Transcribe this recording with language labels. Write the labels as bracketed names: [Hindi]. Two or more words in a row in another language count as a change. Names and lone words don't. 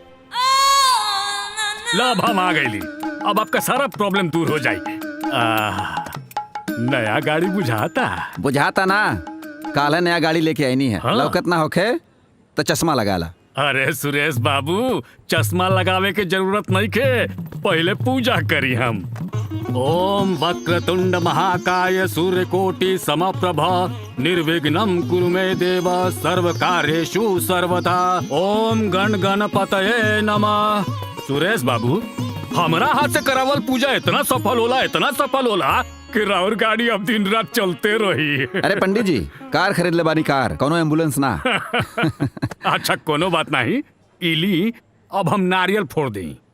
[Bhojpuri] लब हम आ गईली, अब आपका सारा प्रॉब्लम दूर हो जाएगी। नया गाड़ी बुझाता ना, काला नया गाड़ी लेके आई नहीं है। हाँ। लौकत ना होखे तो चश्मा लगा ला। अरे सुरेश बाबू, चश्मा लगावे के जरूरत नहीं के, पहले पूजा करी हम। [Sanskrit] ओम वक्रतुंड महाकाय सूर्यकोटि समप्रभा निर्विघ्नं कुरु मे देव सर्व कार्येषु सर्वदा। ओम गण गणपतये नमः। [Bhojpuri] सुरेश बाबू, हमारा हाथ से करावल पूजा इतना सफल होला कि राउर गाड़ी अब दिन रात चलते रही। अरे पंडित जी, कार खरीद ले बानी, कार, कोनो एम्बुलेंस ना। अच्छा कोनो बात नहीं, इली अब हम नारियल फोड़ दें।